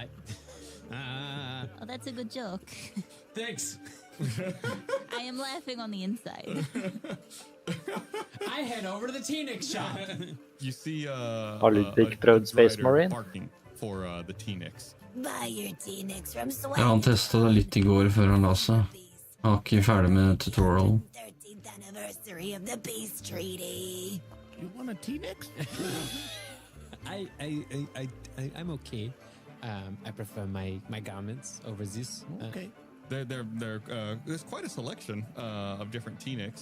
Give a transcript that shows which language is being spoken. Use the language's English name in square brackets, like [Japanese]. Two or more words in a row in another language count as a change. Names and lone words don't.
[English] Oh, that's a good joke. Thanks. I am laughing on the inside. I head over to the T-Nix shop. You see [Norwegian] Har Ludvig prøvd Spacemarine? [English] barking for the T-Nix. Buy your T-Nix from [Norwegian] Ja, han testet det litt I går før han la seg. Han var ikke ferdig med tutorialen. [English] 13th anniversary of the peace treaty. You want a T-Nix? I'm okay. I prefer my garments over this. Okay. There's quite a selection of different T-Nix.